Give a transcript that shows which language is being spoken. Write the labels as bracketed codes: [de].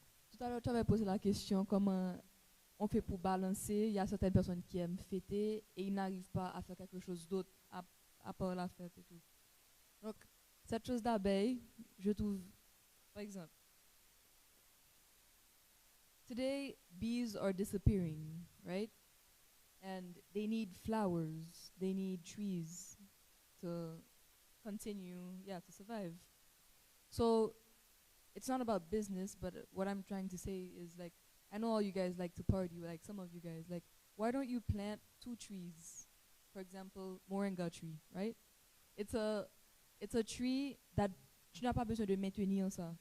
[fr] Tout à l'heure tu avais posé la question comment on fait pour balancer. Il y a certaines personnes qui aiment fêter et ils n'arrivent pas à faire quelque chose d'autre à part la fête et tout. Donc cette chose d'abeille, je trouve, par exemple, today bees are disappearing, right? [en] And they need flowers, they need trees to continue, to survive. So it's not about business, but what I'm trying to say is like, I know all you guys like to party, like some of you guys, like, why don't you plant 2 trees? For example, moringa tree, right? [fr] It's a tree that tu n'as pas besoin de maintenir ça.